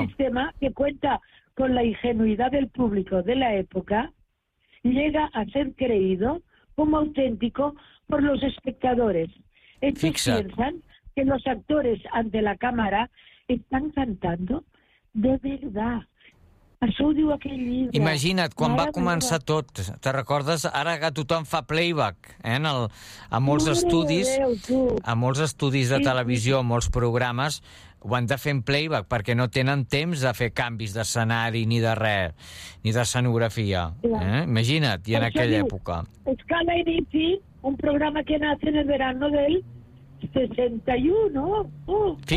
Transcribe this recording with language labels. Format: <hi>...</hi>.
<es>Este sistema, que cuenta con la ingenuidad del público de la época, llega a ser creído como auténtico por los espectadores. Estos piensan que los actores ante la cámara están cantando de verdad.</es> <ca>Això ho diu aquell llibre. Imagina't, quan va començar tot, te recordes? Ara que tothom fa playback, en el, a molts estudis, a molts estudis de televisió, a molts programes, ho han de fer en playback, perquè no tenen temps de fer canvis d'escenari ni de res, ni d'escenografia. Imagina't, i en aquella època.</ca> <es>Escala i Bici, un programa que nace en el verano del 61.</es>